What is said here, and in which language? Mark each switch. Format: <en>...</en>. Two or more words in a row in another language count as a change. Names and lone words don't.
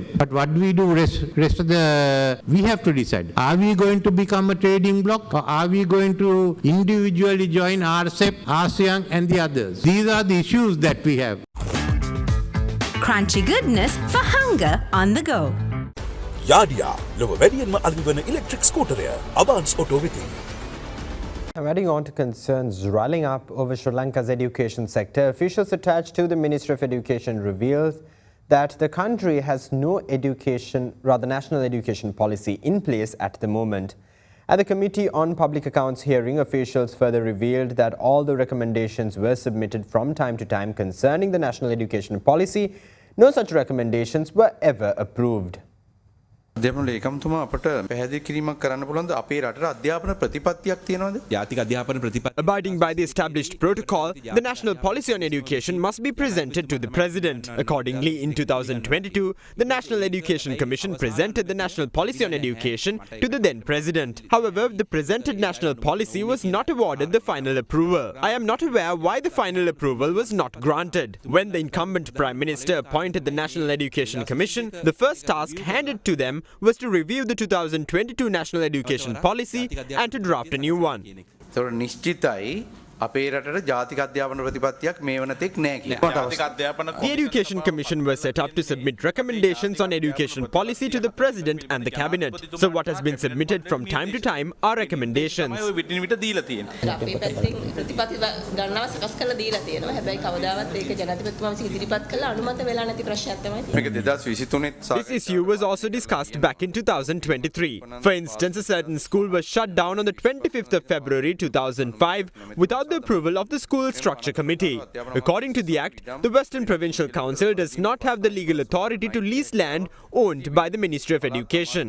<en>But what do we do rest of the, we have to decide. Are we going to become a trading bloc, or are we going to individually join RCEP, ASEAN and the others? These are the issues that we have. Crunchy goodness for hunger on the go. Yadia,</en> <si>ලොව වැඩියෙන්ම අලෙවි</si> <en>electric scooter</en> <si>Avance Auto වෙතින්.</si> <en>Adding on to concerns riling up over Sri Lanka's education sector, officials attached to the Ministry of Education revealed that the country has no national education policy in place at the moment. At the Committee on Public Accounts hearing, officials further revealed that all the recommendations were submitted from time to time concerning the national education policy. No such recommendations were ever approved.</en> <si>දෙමළ ඒකම්තුමා අපට පැහැදිලි කිරීමක් කරන්න පුළුවන්ද අපේ රටේ අධ්‍යාපන ප්‍රතිපත්තියක් තියෙනවද? ජාතික අධ්‍යාපන ප්‍රතිපත්තිය.</si> <en>Abiding by the established protocol, the national policy on education must be presented to the President. Accordingly, in 2022, the National Education Commission presented the national policy on education to the then President. However, the presented national policy was not awarded the final approval. I am not aware why the final approval was not granted. When the incumbent Prime Minister appointed the National Education Commission, the first task handed to them was to review the 2022 National Education Policy and to draft a new one.</en> <si>අපේ රටට ජාතික අධ්‍යාපන ප්‍රතිපත්තියක් මේ වනතෙක් නැහැ කියලා.</si> <en>The Education Commission was set up to submit recommendations on education policy to the President and the Cabinet. So what has been submitted from time to time are recommendations.</en> <si>විටින් විට දීලා තියෙනවා. අපේ පැත්තෙන් ප්‍රතිපත්ති ගණනාව සකස් කරලා දීලා තියෙනවා. හැබැයි කවදාවත් ඒක ජනාධිපතිතුමා විසින් ඉදිරිපත් කළා අනුමත වෙලා නැති ප්‍රශ්නයක් තමයි තියෙන්නේ.</si> <en>This issue was also discussed back in 2023. For instance, a certain school was shut down on the 25th of February 2005 without the approval of the School Structure Committee. According to the Act, the Western Provincial Council does not have the legal authority to lease land owned by the Ministry of Education.</en>